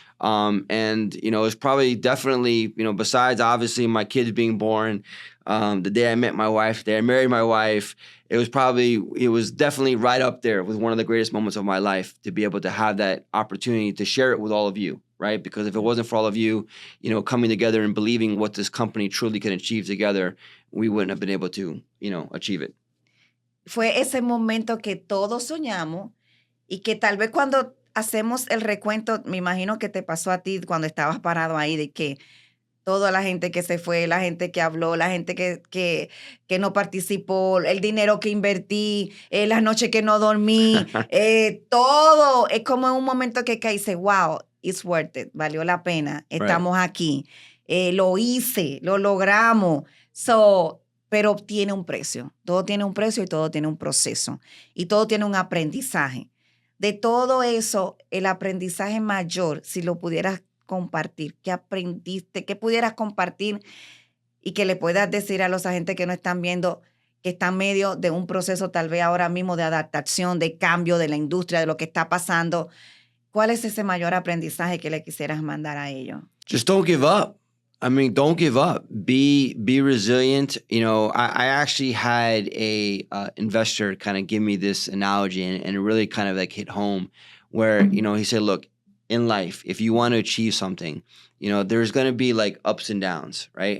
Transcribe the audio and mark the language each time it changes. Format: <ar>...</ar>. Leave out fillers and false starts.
<en>And, it was probably definitely, besides obviously my kids being born, the day I met my wife, the day I married my wife, it was definitely right up there with one of the greatest moments of my life to be able to have that opportunity to share it with all of you, right? Because if it wasn't for all of you, coming together and believing what this company truly can achieve together, we wouldn't have been able to, achieve it.</en> <es>Fue ese momento que todos soñamos y que tal vez cuando hacemos el recuento, me imagino que te pasó a ti cuando estabas parado ahí, de que toda la gente que se fue, la gente que habló, la gente que no participó, el dinero que invertí, las noches que no dormí, todo es como en un momento que dice,</es> <en>wow, it's worth it,</en> <es>valió la pena, estamos right. Aquí, lo hice, lo logramos. Pero tiene un precio, todo tiene un precio y todo tiene un proceso y todo tiene un aprendizaje. De todo eso, el aprendizaje mayor, si lo pudieras compartir, ¿qué aprendiste? ¿Qué pudieras compartir y que le puedas decir a los agentes que no están viendo, que están medio de un proceso tal vez ahora mismo de adaptación, de cambio de la industria, de lo que está pasando? ¿Cuál es ese mayor aprendizaje que le quisieras mandar a ellos?</es> <en>Just don't give up. I mean, don't give up. Be resilient. I actually had a investor kind of give me this analogy, and it really kind of like hit home where, he said, look, in life, if you want to achieve something, there's going to be like ups and downs, right?</en>